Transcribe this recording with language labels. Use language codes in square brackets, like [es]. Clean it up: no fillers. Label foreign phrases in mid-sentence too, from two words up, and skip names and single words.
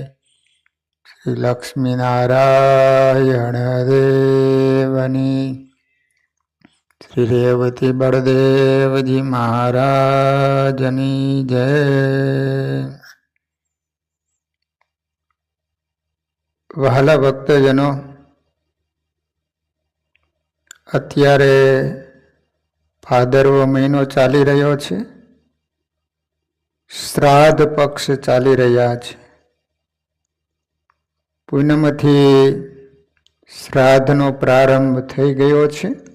[gu] શ્રી લક્ષ્મી નારાયણ દેવની। શ્રી રેવતી બલદેવ જી મહારાજની જય। વહાલા ભક્તજનો, અત્યારે ભાદરવો મહિનો ચાલી રહ્યો છે, શ્રાદ્ધ પક્ષ ચાલી રહ્યા છે. પૂનમથી શ્રાદ્ધનો પ્રારંભ થઈ ગયો છે.